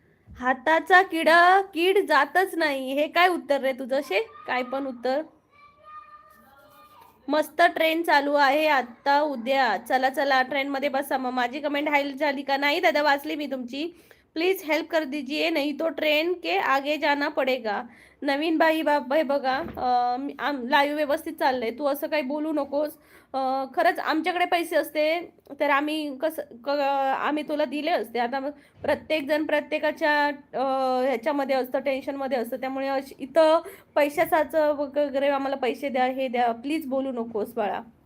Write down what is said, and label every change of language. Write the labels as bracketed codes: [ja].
[mr] हाताचा कीड जातच नाही. हे काय उत्तर रे तुझं? काय पण उत्तर. मस्त ट्रेन चालू आहे आता उद्या. चला चला ट्रेन मध्ये बसा. मग माझी कमेंट हाईल झाली का? नाही दादा, वाचली मी तुमची. [hi] प्लीज हेल्प कर दीजिए, नहीं तो ट्रेन के आगे जाना पडेगा. [mr] नवीन बाई बाप हे बघा, लाईव्ह व्यवस्थित चाललंय, तू असं काही बोलू नकोस. खरंच आमच्याकडे पैसे असते तर आम्ही तुला दिले असते. आता प्रत्येक जण प्रत्येकाच्या ह्याच्यामध्ये असतं, टेन्शनमध्ये असतं. त्यामुळे इथं पैशाचं वगैरे आम्हाला पैसे द्या, हे द्या, प्लीज बोलू नकोस बाळा.